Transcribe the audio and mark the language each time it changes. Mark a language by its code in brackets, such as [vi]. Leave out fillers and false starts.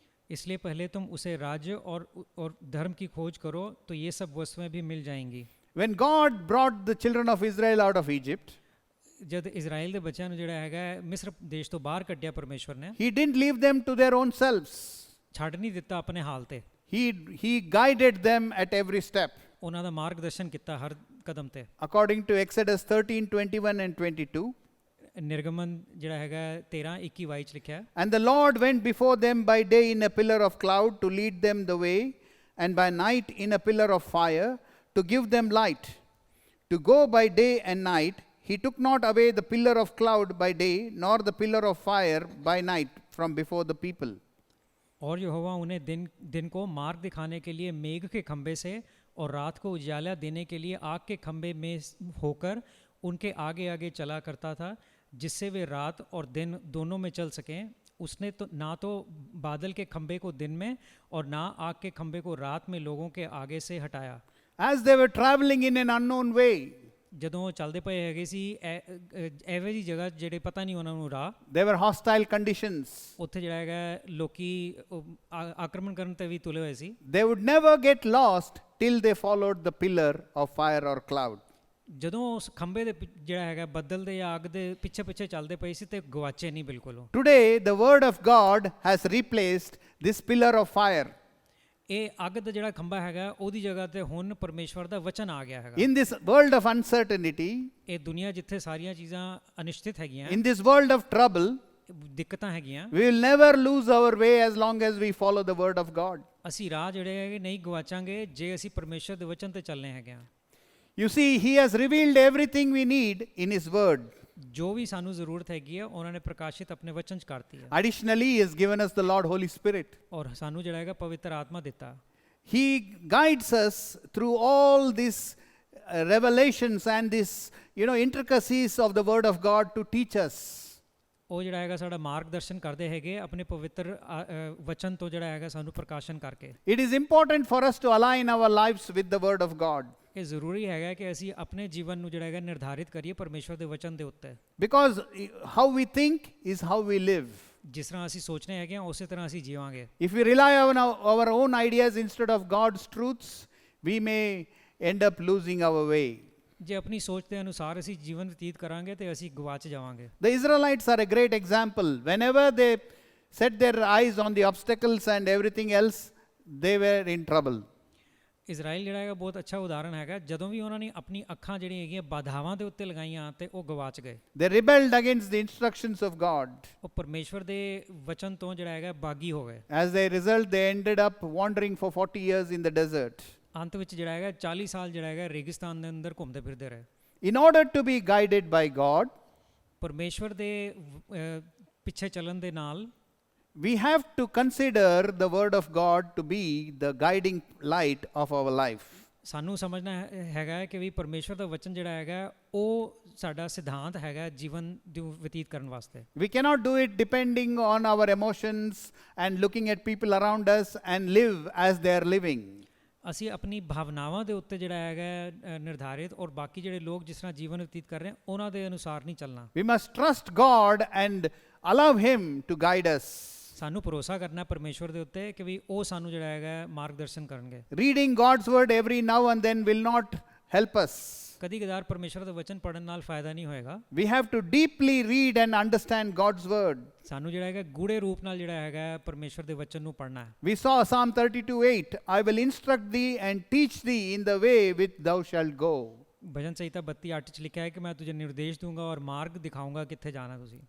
[hi] इसलिए पहले तुम उसे राज्य और धर्म की खोज करो तो ये सब वस्तुएं भी मिल जाएंगी। [en] When God brought the children of Israel out of Egypt, [hi] जब इजराइल [pa] ਦੇ ਬੱਚਿਆਂ ਨੂੰ ਜਿਹੜਾ ਹੈਗਾ ਮਿਸਰ ਦੇਸ਼ ਤੋਂ ਬਾਹਰ ਕੱਢਿਆ ਪਰਮੇਸ਼ਵਰ ਨੇ। [en] He didn't leave them to their own selves. [pa] ਛੱਡ ਨਹੀਂ ਦਿੱਤਾ ਆਪਣੇ ਹਾਲ ਤੇ। [en] He guided them at every step. [pa] ਉਹਨਾਂ ਦਾ ਮਾਰਗਦਰਸ਼ਨ ਕੀਤਾ ਹਰ ਕਦਮ ਤੇ। [en] According to Exodus 13:21 and 22. [pa] ਨਿਰਗਮਨ ਜਿਹੜਾ ਹੈਗਾ 13:21 ਚ ਲਿਖਿਆ। [en] And the Lord went before them by day in a pillar of cloud to lead them the way, and by night in a pillar of fire to give them light. To go by day and night, He took not away the pillar of cloud by day, nor the pillar of fire by night from before the people. [hi] और यहोवा उन्हें दिन दिन को मार्ग दिखाने के लिए मेघ के खंभे से और रात को उजाला देने के लिए आग के खंभे में होकर उनके आगे आगे चला करता था, जिससे वे रात और दिन दोनों में चल सकें। उसने तो ना तो बादल के खंभे को दिन में और ना आग के खंभे को रात में लोगों के आगे से हटाया। [en] As they were traveling in an unknown way, [pa] ਜਦੋਂ ਉਹ ਚੱਲਦੇ ਪਏ ਹੈਗੇ ਸੀ ਐਵੇਂ ਦੀ ਜਗ੍ਹਾ ਜਿਹੜੇ ਪਤਾ ਨਹੀਂ ਉਹਨਾਂ ਨੂੰ ਰਾਹ, [en] there were hostile conditions. [pa] ਉੱਥੇ ਜਿਹੜਾ ਹੈਗਾ ਲੋਕੀ ਆਕਰਮਣ ਕਰਨ ਤੇ ਵੀ ਤੁਲੇ ਹੋਏ ਸੀ। [en] They would never get lost till they followed the pillar of fire or cloud. [pa] ਜਦੋਂ ਉਸ ਖੰਭੇ ਦੇ ਜਿਹੜਾ ਹੈਗਾ ਬੱਦਲ ਦੇ ਜਾਂ ਅੱਗ ਦੇ ਪਿੱਛੇ ਪਿੱਛੇ ਚੱਲਦੇ ਪਏ ਸੀ ਤੇ ਗਵਾਚੇ ਨਹੀਂ ਬਿਲਕੁਲ ਉਹ। [en] Today, the word of God has replaced this pillar of fire. [pa] ਇਹ ਅੱਗ ਦਾ ਜਿਹੜਾ ਖੰਭਾ ਹੈਗਾ ਉਹਦੀ ਜਗ੍ਹਾ ਤੇ ਹੁਣ ਪਰਮੇਸ਼ਵਰ ਦਾ ਵਚਨ ਆ ਗਿਆ ਹੈਗਾ। [en] In this world of uncertainty, [pa] ਇਹ ਦੁਨੀਆ ਜਿੱਥੇ ਸਾਰੀਆਂ ਚੀਜ਼ਾਂ ਅਨਿਸ਼ਚਿਤ ਹੈਗੀਆਂ, [en] in this world of trouble, [pa] ਦਿੱਕਤਾਂ ਹੈਗੀਆਂ, [en] we will never lose our way as long as we follow the word of God. [pa] ਅਸੀਂ ਰਾਹ ਜਿਹੜੇ ਹੈਗੇ ਨਹੀਂ ਗਵਾਚਾਂਗੇ ਜੇ ਅਸੀਂ ਪਰਮੇਸ਼ਵਰ ਦੇ ਵਚਨ ਤੇ ਚੱਲਨੇ ਹੈਗੇ ਆ। [en] You see, He has revealed everything we need in His word. [pa] ਜੋ ਵੀ ਸਾਨੂੰ ਜ਼ਰੂਰਤ ਹੈਗੀ ਹੈ ਉਹਨਾਂ ਨੇ ਪ੍ਰਕਾਸ਼ਿਤ ਆਪਣੇ ਵਚਨ ਚ ਕਰਤੀ ਹੈ। [en] Additionally, He has given us the Lord Holy Spirit. [pa] ਔਰ ਸਾਨੂੰ ਜਿਹੜਾ ਹੈਗਾ ਪਵਿੱਤਰ ਆਤਮਾ ਦਿੱਤਾ। [en] He guides us through all these revelations and this, intricacies of the word of God to teach us. [pa] ਉਹ ਜਿਹੜਾ ਹੈਗਾ ਸਾਡਾ ਮਾਰਗਦਰਸ਼ਨ ਕਰਦੇ ਹੈਗੇ ਆਪਣੇ ਪਵਿੱਤਰ ਵਚਨ ਤੋਂ ਜਿਹੜਾ ਹੈਗਾ ਸਾਨੂੰ ਪ੍ਰਕਾਸ਼ਨ ਕਰਕੇ। [en] It is important for us to align our lives with the word of God. [pa] ਇਹ ਜ਼ਰੂਰੀ ਹੈਗਾ ਕਿ ਅਸੀਂ ਆਪਣੇ ਜੀਵਨ ਨੂੰ ਜਿਹੜਾ ਹੈਗਾ ਨਿਰਧਾਰਿਤ ਕਰੀਏ ਪਰਮੇਸ਼ਵਰ ਦੇ ਵਚਨ ਦੇ ਉੱਤੇ। [en] Because how we think is how we live. [pa] ਜਿਸ ਤਰ੍ਹਾਂ ਅਸੀਂ ਸੋਚਨੇ ਹੈਗੇ ਆ ਉਸੇ ਤਰ੍ਹਾਂ ਅਸੀਂ ਜੀਵਾਂਗੇ। [en] If we rely on our own ideas instead of God's truths, we may end up losing our way. [pa] ਜੇ ਆਪਣੀ ਸੋਚ ਦੇ ਅਨੁਸਾਰ ਅਸੀਂ ਜੀਵਨ ਬਤੀਤ ਕਰਾਂਗੇ ਤੇ ਅਸੀਂ ਗਵਾਚ ਜਾਵਾਂਗੇ। [en] The Israelites are a great example. Whenever they set their eyes on the obstacles and everything else, they were in trouble. [pa] Israel ਜਿਹੜਾ ਹੈਗਾ ਬਹੁਤ ਅੱਛਾ ਉਦਾਹਰਣ ਹੈਗਾ। ਜਦੋਂ ਵੀ ਉਹਨਾਂ ਨੇ ਆਪਣੀ ਅੱਖਾਂ ਜਿਹੜੀਆਂ ਹੈਗੀਆਂ ਬਾਧਾਵਾਂ ਦੇ ਉੱਤੇ ਲਗਾਈਆਂ ਤੇ ਉਹ ਗਵਾਚ ਗਏ। [en] They rebelled against the instructions of God. [pa] ਉਹ ਪਰਮੇਸ਼ਵਰ ਦੇ ਵਚਨ ਤੋਂ ਜਿਹੜਾ ਹੈਗਾ ਬਾਗੀ ਹੋ ਗਏ। [en] As a result, they ended up wandering for 40 years in the desert. [pa] ਅੰਤ ਵਿੱਚ ਜਿਹੜਾ ਹੈਗਾ 40 ਸਾਲ ਜਿਹੜਾ ਹੈਗਾ ਰੇਗਿਸਤਾਨ ਦੇ ਅੰਦਰ ਘੁੰਮਦੇ ਫਿਰਦੇ ਰਹੇ। [en] In order to be guided by God, [pa] ਪਰਮੇਸ਼ਵਰ ਦੇ ਪਿੱਛੇ ਚੱਲਣ ਦੇ ਨਾਲ [en] we have to consider the word of God to be the guiding light of our life. [pa] ਸਾਨੂੰ ਸਮਝਣਾ ਹੈਗਾ ਕਿ ਵੀ ਪਰਮੇਸ਼ਵਰ ਦਾ ਵਚਨ ਜਿਹੜਾ ਹੈਗਾ ਉਹ ਸਾਡਾ ਸਿਧਾਂਤ ਹੈਗਾ ਜੀਵਨ ਨੂੰ ਬਤੀਤ ਕਰਨ ਵਾਸਤੇ। [en] We cannot do it depending on our emotions and looking at people around us and live as they are living. [pa] ਅਸੀਂ ਆਪਣੀ ਭਾਵਨਾਵਾਂ ਦੇ ਉੱਤੇ ਜਿਹੜਾ ਹੈਗਾ ਨਿਰਧਾਰਿਤ ਔਰ ਬਾਕੀ ਜਿਹੜੇ ਲੋਕ ਜਿਸ ਤਰ੍ਹਾਂ ਜੀਵਨ ਬਤੀਤ ਕਰ ਰਹੇ ਉਹਨਾਂ ਦੇ ਅਨੁਸਾਰ ਨਹੀਂ ਚੱਲਣਾ। [en] We must trust God and allow Him to guide us. [pa] ਸਾਨੂੰ ਭਰੋਸਾ ਕਰਨਾ ਪਰਮੇਸ਼ਵਰ ਦੇ ਉੱਤੇ ਕਿ ਵੀ ਉਹ ਸਾਨੂੰ ਜਿਹੜਾ ਹੈਗਾ ਮਾਰਗਦਰਸ਼ਨ ਕਰਨਗੇ। [en] Reading God's word every now and then will not help us. [pa] ਕਦੀ ਕਦਾਰ ਪਰਮੇਸ਼ਵਰ ਦਾ ਵਚਨ ਪੜਨ ਨਾਲ ਫਾਇਦਾ ਨਹੀਂ ਹੋਏਗਾ। [en] We have to deeply read and understand God's word. [pa] ਸਾਨੂੰ ਜਿਹੜਾ ਹੈਗਾ ਗੂੜੇ ਰੂਪ ਨਾਲ ਜਿਹੜਾ ਹੈਗਾ ਪਰਮੇਸ਼ਵਰ ਦੇ ਵਚਨ ਨੂੰ ਪੜਨਾ ਹੈ। [en] We saw Psalm 32:8, I will instruct thee and teach thee in the way which thou shalt go. [pa] ਭਜਨ ਸੰਹਿਤਾ 32:8 ਚ ਲਿਖਿਆ ਹੈ ਕਿ [hi] ਮੈਂ ਤੁਝੇ ਨਿਰਦੇਸ਼ ਦੂੰਗਾ ਔਰ ਮਾਰਗ ਦਿਖਾਊਂਗਾ [pa] ਕਿੱਥੇ ਜਾਣਾ ਤੁਸੀਂ।